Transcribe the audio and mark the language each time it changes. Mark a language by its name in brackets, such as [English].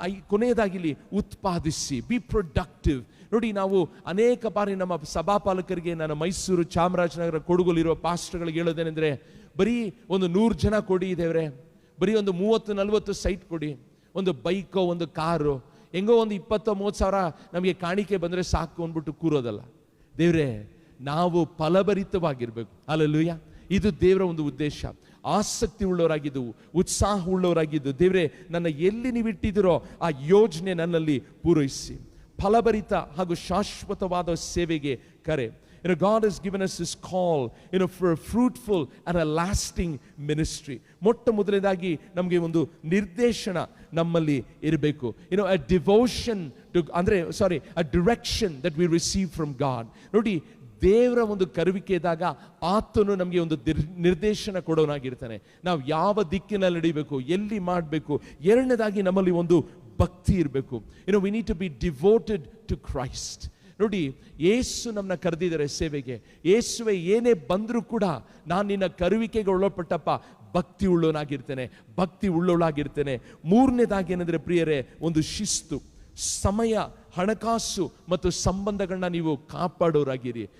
[Kannada] ಕೊನೆಯದಾಗಿಲಿ ಉತ್ಪಾದಿಸಿ, [English] Be productive. [Kannada] ನೋಡಿ, ನಾವು ಅನೇಕ ಬಾರಿ ನಮ್ಮ ಸಭಾಪಾಲಕರಿಗೆ, ನನ್ನ ಮೈಸೂರು, ಚಾಮರಾಜನಗರ, ಕೊಡಗುಲಿರುವ ಪಾಸ್ಟರ್ಗಳಿಗೆ ಹೇಳೋದೇನೆಂದ್ರೆ, ಬರೀ ಒಂದು 100 ಜನ ಕೊಡಿ ದೇವರೇ, ಬರೀ ಒಂದು 30-40 ಸೈಟ್ ಕೊಡಿ, ಒಂದು ಬೈಕೋ ಒಂದು ಕಾರು, ಹೆಂಗೋ ಒಂದು 20-30 ಸಾವಿರ ನಮಗೆ ಕಾಣಿಕೆ ಬಂದರೆ ಸಾಕು ಅಂದ್ಬಿಟ್ಟು ಕೂರೋದಲ್ಲ. ದೇವರೇ, ನಾವು ಫಲಭರಿತವಾಗಿರ್ಬೇಕು. ಹಲ್ಲೆಲೂಯಾ. ಇದು ದೇವರ ಒಂದು ಉದ್ದೇಶ. ಆಸಕ್ತಿ ಉಳ್ಳವರಾಗಿದ್ದು, ಉತ್ಸಾಹ ಉಳ್ಳವರಾಗಿದ್ದು, ದೇವರೇ, ನನ್ನ ಎಲ್ಲಿ ನೀವು ಇಟ್ಟಿದ್ದೀರೋ ಆ ಯೋಜನೆ ನನ್ನಲ್ಲಿ ಪೂರೈಸಿ. ಫಲಭರಿತ ಹಾಗೂ ಶಾಶ್ವತವಾದ ಸೇವೆಗೆ ಕರೆ. [English] God has given us this call, for a fruitful and a lasting ministry. [Kannada] ಮೊಟ್ಟ ಮೊದಲನೇದಾಗಿ ನಮಗೆ ಒಂದು ನಿರ್ದೇಶನ ನಮ್ಮಲ್ಲಿ ಇರಬೇಕು. [English] A devotion to, a direction that we receive from God. [Kannada] ನೋಡಿ, ದೇವರ ಒಂದು ಕರುವಿಕೆ ಇದ್ದಾಗ ಆತನು ನಮಗೆ ಒಂದು ನಿರ್ದೇಶನ ಕೊಡೋನಾಗಿರ್ತಾನೆ. ನಾವು ಯಾವ ದಿಕ್ಕಿನಲ್ಲಿ ನಡಿಬೇಕು, ಎಲ್ಲಿ ಮಾಡಬೇಕು. ಎರಡನೇದಾಗಿ ನಮ್ಮಲ್ಲಿ ಒಂದು ಭಕ್ತಿ ಇರಬೇಕು. [English] we need to be devoted to Christ. [Kannada] ನೋಡಿ, ಯೇಸು ನಮ್ಮನ್ನ ಕರೆದಿದ್ದಾರೆ ಸೇವೆಗೆ. ಯೇಸುವೆ, ಏನೇ ಬಂದರೂ ಕೂಡ ನಾನು ನಿನ್ನ ಕರುವಿಕೆಗೆ ಒಳಪಟ್ಟಪ್ಪ, ಭಕ್ತಿ ಉಳ್ಳವನಾಗಿರ್ತೇನೆ, ಭಕ್ತಿ ಉಳ್ಳವಳಾಗಿರ್ತೇನೆ. ಮೂರನೇದಾಗಿ ಏನಂದ್ರೆ ಪ್ರಿಯರೇ, ಒಂದು ಶಿಸ್ತು. ಸಮಯ, ಹಣಕಾಸು ಮತ್ತು ಸಂಬಂಧಗಳನ್ನ ನೀವು ಕಾಪಾಡೋರಾಗಿರಿ.